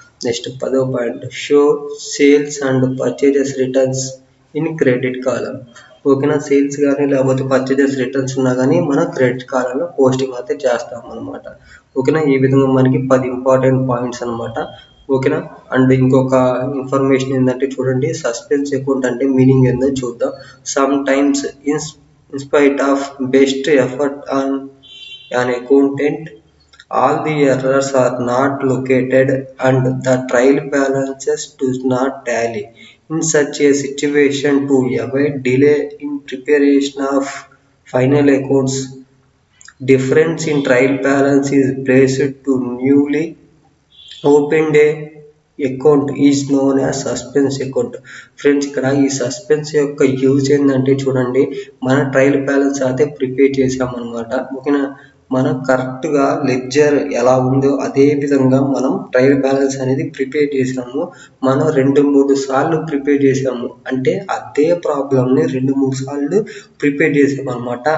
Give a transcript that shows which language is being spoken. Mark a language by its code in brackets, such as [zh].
[te] Next 10వ point, show sales and purchases returns in credit కాలం. ఓకేనా, sales కానీ లేకపోతే పర్చేజెస్ రిటర్న్స్ ఉన్నా కానీ మనం క్రెడిట్ కాలంలో పోస్టింగ్ అయితే చేస్తాం అనమాట. ఓకేనా, ఈ విధంగా మనకి 10 ఇంపార్టెంట్ పాయింట్స్ అనమాట. ఓకేనా. అండ్ ఇంకొక ఇన్ఫర్మేషన్ ఏంటంటే చూడండి, సస్పెన్స్ అకౌంట్ అంటే మీనింగ్ ఏందో చూద్దాం. [en] Sometimes in spite of best effort on an accountant, all the errors are not located and the trial balances does not tally. In such a situation, to avoid delay in preparation of final accounts, difference in trial balance is placed to newly opened a account is known as suspense account. [te] Friends, ఇక్కడ ఈ suspense యొక్క use ఏంటంటే చూడండి, మన trial balance అయితే prepare చేసామన్నమాట. ఓకేనా, మనం కరెక్ట్గా లెడ్జర్ ఎలా ఉందో అదే విధంగా మనం ట్రయల్ బ్యాలెన్స్ అనేది ప్రిపేర్ చేసాము. మనం 2-3 సార్లు ప్రిపేర్ చేసాము అంటే అదే ప్రాబ్లమ్ని 2-3 సార్లు ప్రిపేర్ చేసాము అనమాట.